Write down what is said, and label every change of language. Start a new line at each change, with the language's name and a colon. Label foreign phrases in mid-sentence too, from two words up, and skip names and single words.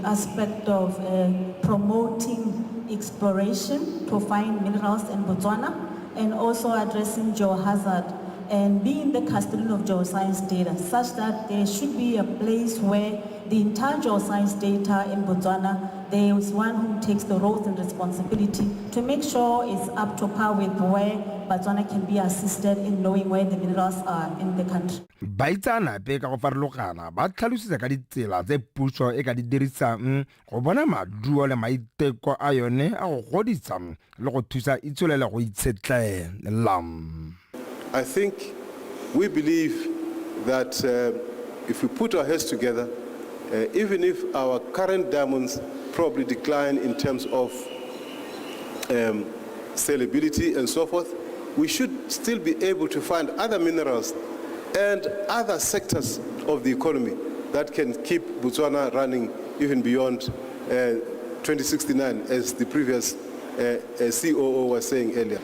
English: aspect of promoting exploration to find minerals in Botswana and also addressing geohazard and being the custodian of geoscience data such that there should be a place where the entire geoscience data in Botswana, there is one who takes the roles and responsibility to make sure it's up to par with where Botswana can be assisted in knowing where the minerals are in the country.
Tswana: Baitsana pe ka go farologana ba tlhalositse ka ditsela tse puso e ka di dirisang go bona maduo le maiteko a yone a go godisa le go thusa itsholela go itshetlela.
English: I think we believe that if we put our heads together, even if our current diamonds probably decline in terms of sellability and so forth, we should still be able to find other minerals and other sectors of the economy that can keep Botswana running even beyond 2069, as the previous COO was saying earlier.